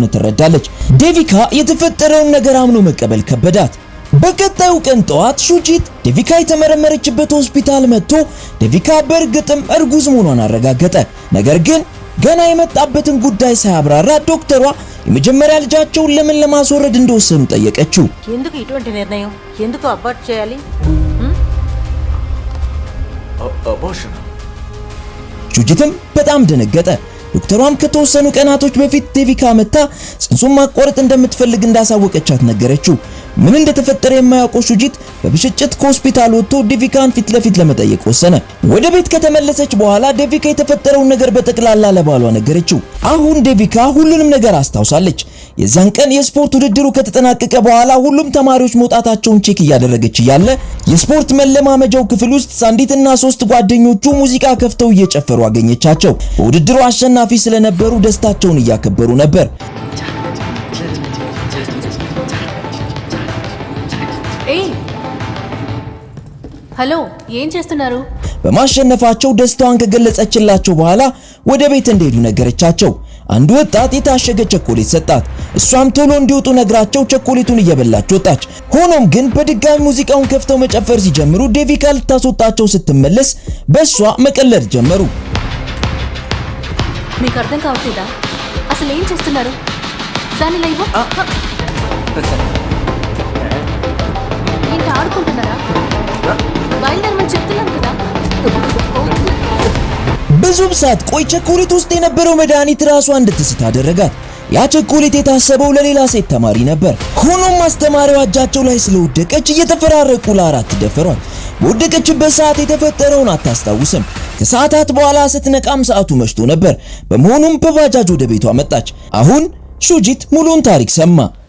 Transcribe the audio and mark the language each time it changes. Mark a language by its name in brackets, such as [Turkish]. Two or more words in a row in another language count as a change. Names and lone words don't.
[Amharic] ትረዳለች። ዴቪካ የተፈጠረውን ነገር አምኖ መቀበል ከበዳት። በቀጣዩ ቀን ጠዋት ሹጂት ዴቪካ የተመረመረችበት ሆስፒታል መጥቶ ዴቪካ በእርግጥም እርጉዝ መሆኗን አረጋገጠ። ነገር ግን ገና የመጣበትን ጉዳይ ሳያብራራ ዶክተሯ የመጀመሪያ ልጃቸውን ለምን ለማስወረድ እንደወሰኑ ጠየቀችው። [Telugu] ఎందుకు ఇటువంటి నిర్ణయం ఎందుకు అబార్ట్ చేయాలి? అబార్షన్ [Amharic] ሹጂትም በጣም ደነገጠ። ዶክተሯም ከተወሰኑ ቀናቶች በፊት ዴቪካ መታ ጽንሱን ማቋረጥ እንደምትፈልግ እንዳሳወቀቻት ነገረችው። ምን እንደተፈጠረ የማያውቀው ሹጂት በብስጭት ከሆስፒታል ወጥቶ ዴቪካን ፊት ለፊት ለመጠየቅ ወሰነ። ወደ ቤት ከተመለሰች በኋላ ዴቪካ የተፈጠረውን ነገር በጠቅላላ ለባሏ ነገረችው። አሁን ዴቪካ ሁሉንም ነገር አስታውሳለች። የዛን ቀን የስፖርት ውድድሩ ከተጠናቀቀ በኋላ ሁሉም ተማሪዎች መውጣታቸውን ቼክ እያደረገች እያለ የስፖርት መለማመጃው ክፍል ውስጥ ሳንዲትና 3 ጓደኞቹ ሙዚቃ ከፍተው እየጨፈሩ አገኘቻቸው። በውድድሩ አሸናፊ ስለነበሩ ደስታቸውን እያከበሩ ነበር። [Telugu] హలో ఏం చేస్తున్నారు? [Amharic] በማሸነፋቸው ደስታዋን ከገለጸችላቸው በኋላ ወደ ቤት እንደሄዱ ነገረቻቸው። አንድ ወጣት የታሸገ ቸኮሌት ሰጣት። እሷም ቶሎ እንዲወጡ ነግራቸው ቸኮሌቱን እየበላች ወጣች። ሆኖም ግን በድጋሚ ሙዚቃውን ከፍተው መጨፈር ሲጀምሩ ዴቪካ ልታስወጣቸው ስትመለስ በሷ መቀለድ ጀመሩ። [Telugu] మీకు అర్థం కావట్లేదా? అసలు ఏం చేస్తున్నారు? దాని లైవ్ ఏంటి ఆడుకుంటున్నారా? బయలుదేరమని చెప్తున్నాను కదా. [Amharic] ብዙም ሳትቆይ ቸኮሌት ውስጥ የነበረው መድኃኒት ራሷ እንድትስት አደረጋት። ያ ቸኮሌት የታሰበው ለሌላ ሴት ተማሪ ነበር። ሆኖም አስተማሪዋ እጃቸው ላይ ስለወደቀች እየተፈራረቁ ለአራት ደፈሯት። በወደቀችበት ሰዓት የተፈጠረውን አታስታውስም። ከሰዓታት በኋላ ስትነቃም ሰዓቱ መሽቶ ነበር። በመሆኑም በባጃጅ ወደ ቤቷ መጣች። አሁን ሹጂት ሙሉን ታሪክ ሰማ።